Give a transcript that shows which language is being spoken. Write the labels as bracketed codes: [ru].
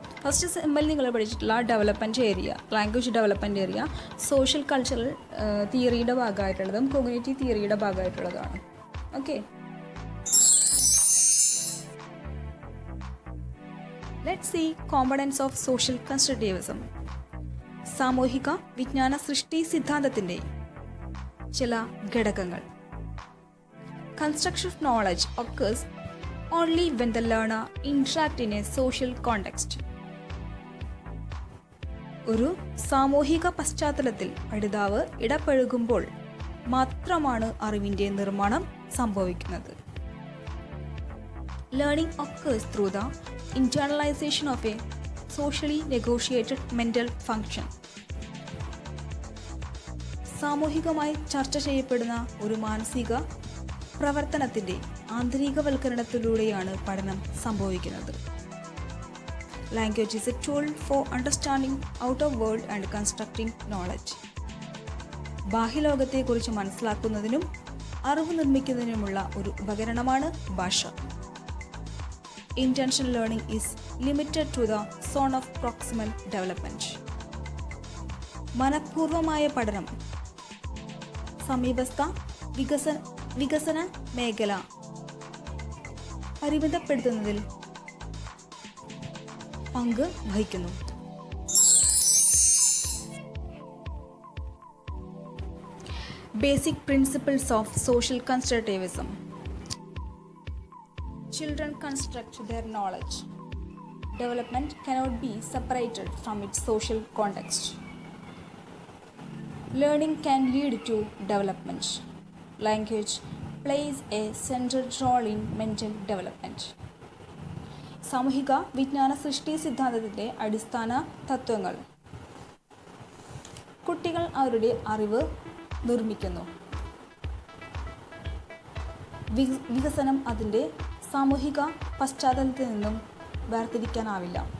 [ml] First സെമ്മിൽ നിങ്ങൾ പഠിച്ചിട്ടുള്ള development area, language development area social cultural തിയറിയുടെ ഭാഗമായിട്ടുള്ളതും cognitive തിയറിയുടെ ഭാഗമായിട്ടുള്ളതാണ്. Okay, [en] Let's see components of social constructivism. [ml] സാമൂഹിക വിജ്ഞാന സൃഷ്ടി സിദ്ധാന്തത്തിൻ്റെ ചില ഘടകങ്ങൾ. [en] Construction of knowledge occurs only when the learner interacts in a social context. [ml] ഒരു സാമൂഹിക പശ്ചാത്തലത്തിൽ പഠിതാവ് ഇടപഴകുമ്പോൾ മാത്രമാണ് അറിവിൻ്റെ നിർമ്മാണം സംഭവിക്കുന്നത്. [en] Learning occurs through the internalization of a socially negotiated mental function. [ml] സാമൂഹികമായി ചർച്ച ചെയ്യപ്പെടുന്ന ഒരു മാനസിക പ്രവർത്തനത്തിൻ്റെ ആന്തരികവൽക്കരണത്തിലൂടെയാണ് പഠനം സംഭവിക്കുന്നത്. [en] Language is a tool for understanding out of world and constructing knowledge. [ml] ബാഹ്യലോകത്തെക്കുറിച്ച് മനസ്സിലാക്കുന്നതിനും അറിവ് നിർമ്മിക്കുന്നതിനുമുള്ള ഒരു ഉപകരണമാണ് ഭാഷ. [en] Intentional learning is limited to the zone of proximal development. [ml] മനഃപൂർവമായ പഠനം സമീപസ്ഥ വികസന മേഖല പരിമിതപ്പെടുത്തുന്നതിൽ പങ്ക് വഹിക്കുന്നു. [en] Basic principles of social constructivism. Children construct their knowledge. Development cannot be separated from its social context. Learning can lead to development. Language plays a central role in mental development. [ml] സാമൂഹിക വിജ്ഞാന സൃഷ്ടി സിദ്ധാന്തത്തിൻ്റെ അടിസ്ഥാന തത്വങ്ങൾ. കുട്ടികൾ അവരുടെ അറിവ് നിർമ്മിക്കുന്നു. വികസനം അതിൻ്റെ സാമൂഹിക പശ്ചാത്തലത്തിൽ നിന്നും വേർതിരിക്കാനാവില്ല.